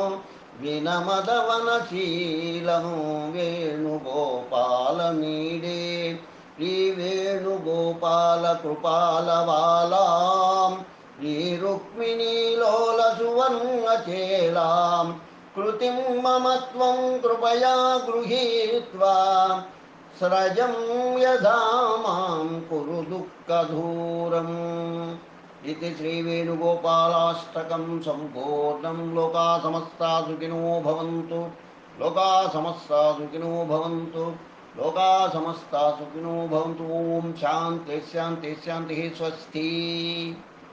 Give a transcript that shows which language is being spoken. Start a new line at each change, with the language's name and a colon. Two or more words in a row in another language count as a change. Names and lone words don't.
Sanskrit: వినమదవనశీలం వేణుగోపాలమీడే శ్రీ వేణుగోపాల కృపాలవాలాం శ్రీ రుక్మిణీలోల సువర్ణచేలాం కృతిం మమ త్వం కృపయా గృహీత్వా స్రజం యథా మాం కురు దుఃఖదూరం.
Telugu: ఇది శ్రీవేణుగోపాలాష్టకం సంపూర్ణం.
Sanskrit: లోకా సమస్తా సుఖినో భవంతు. లోకా సమస్తా సుఖినో భవంతు. లోకా సమస్తా సుఖినో భవంతు. ఓం శాంతి శాంతి శాంతి. స్వస్తి.